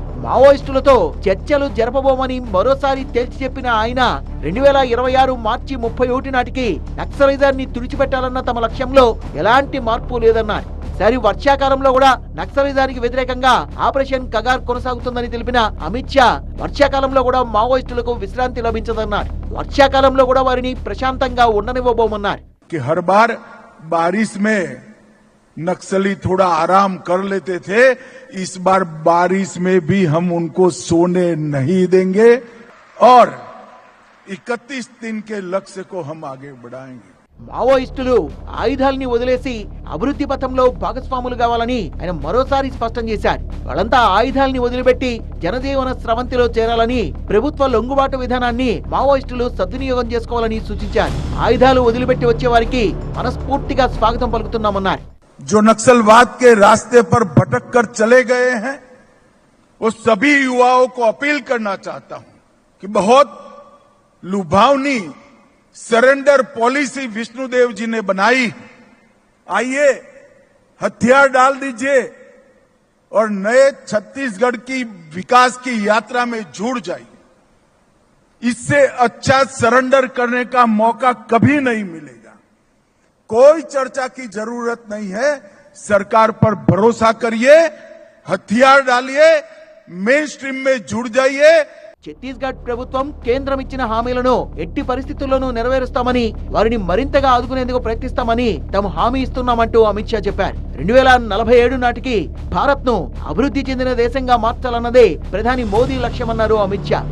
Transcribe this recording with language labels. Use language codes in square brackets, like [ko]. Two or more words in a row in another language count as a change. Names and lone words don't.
[te] మావోయిస్టులతో చర్చలు జరపబోమని మరోసారి తేల్చి చెప్పిన ఆయన 2026 మార్చి 31 నాటికి నక్సలిజాన్ని తుడిచిపెట్టాలన్న తమ లక్ష్యంలో ఎలాంటి మార్పు లేదన్నారు. సరి వర్షాకాలంలో కూడా నక్సలిజానికి వ్యతిరేకంగా ఆపరేషన్ కగార్ కొనసాగుతుందని తెలిపిన అమిత్ షా వర్షాకాలంలో కూడా మావోయిస్టులకు విశ్రాంతి లభించదన్నారు. వర్షాకాలంలో కూడా వారిని ప్రశాంతంగా ఉండనివ్వబోమన్నారు. [hi] हर बार बारिश में नक्सली थोड़ा आराम कर लेते थे, इस बार बारिश में भी हम उनको सोने नहीं देंगे और 31 दिन के लक्ष्य को हम आगे बढ़ाएंगे. [te] మావోయిస్టులు ఆయుధాల్ని వదిలేసి అభివృద్ధి పథంలో భాగస్వాములు కావాలని ఆయన మరోసారి స్పష్టం చేశారు. వాళ్ళంతా ఆయుధాల్ని వదిలిపెట్టి జనజీవన స్రవంతిలో చేరాలని, ప్రభుత్వ లొంగుబాటు విధానాన్ని మావోయిస్టులు సద్వినియోగం చేసుకోవాలని సూచించారు. ఆయుధాలు వదిలిపెట్టి వచ్చే వారికి మనస్ఫూర్తిగా స్వాగతం పలుకుతున్నామన్నారు. [hi] जो नक्सलवाद के रास्ते पर भटक कर चले गए हैं, वो सभी युवाओं को अपील करना चाहता हूं कि बहुत लुभावनी [en] surrender policy [hi] विष्णुदेव जी ने बनाई. आइए हथियार डाल दीजिए और नए छत्तीसगढ़ की विकास की यात्रा में जुड़ जाइए. इससे अच्छा सरेंडर करने का मौका कभी नहीं मिलेगा. कोई चर्चा की जरूरत नहीं है. सरकार पर भरोसा करिए, हथियार डालिए, [en] main stream [hi] में जुड़ जाइए. [te] ఛత్తీస్గఢ్ ప్రభుత్వం కేంద్రం ఇచ్చిన హామీలను ఎట్టి పరిస్థితుల్లోనూ నెరవేరుస్తామని, వారిని మరింతగా ఆదుకునేందుకు ప్రయత్నిస్తామని తాము హామీ ఇస్తున్నామంటూ అమిత్ షా చెప్పారు. 2047 నాటికి భారత్ ను అభివృద్ధి చెందిన దేశంగా మార్చాలన్నదే ప్రధాని మోదీ లక్ష్యమన్నారు అమిత్ షా.